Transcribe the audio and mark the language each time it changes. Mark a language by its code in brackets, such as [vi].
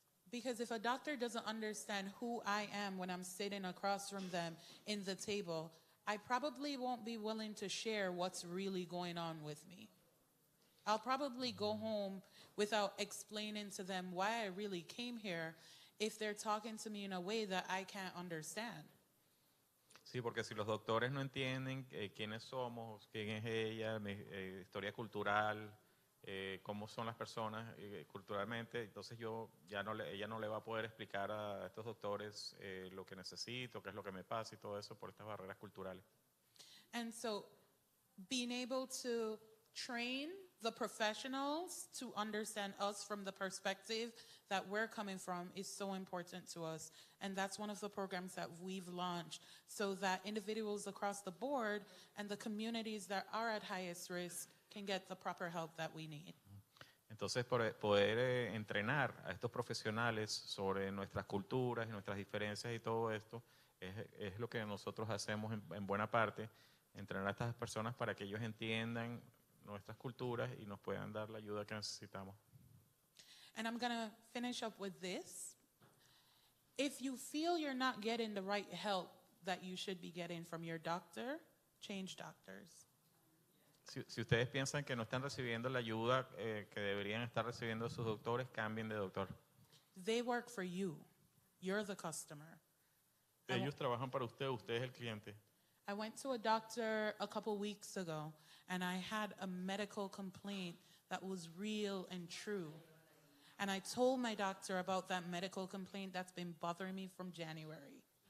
[en] Because if a doctor doesn't understand who I am when I'm sitting across from them in the table, I probably won't be willing to share what's really going on with me. I'll probably go home without explaining to them why I really came here if they're talking to me in a way that I can't understand. [es] Sí, porque si los doctores no entienden quiénes somos, quién es ella, historia cultural, cómo son las personas culturalmente, entonces ella no le va a poder explicar a estos doctores lo que necesito, qué es lo que me pasa y todo eso por estas barreras culturales. [en] And so being able to train the professionals to understand us from the perspective that we're coming from is so important to us. And that's one of the programs that we've launched so that individuals across the board and the communities that are at highest risk can get the proper help that we need. [es] Entonces, poder entrenar a estos profesionales sobre nuestras culturas y nuestras diferencias y todo esto es lo que nosotros hacemos en buena parte, entrenar a estas personas para que ellos entiendan nuestras culturas y nos puedan dar la ayuda que necesitamos. [en] And I'm going to finish up with this. If you feel you're not getting the right help that you should be getting from your doctor, change doctors. [es] Si ustedes piensan que no están recibiendo la ayuda que deberían estar recibiendo sus doctores, cambien de doctor. [en] They work for you. You're the customer. [es] Ellos trabajan para usted, usted es el cliente. [en] I went to a doctor a couple weeks ago, and I had a medical complaint that was real and true. And I told my doctor about that medical complaint that's been bothering me from January.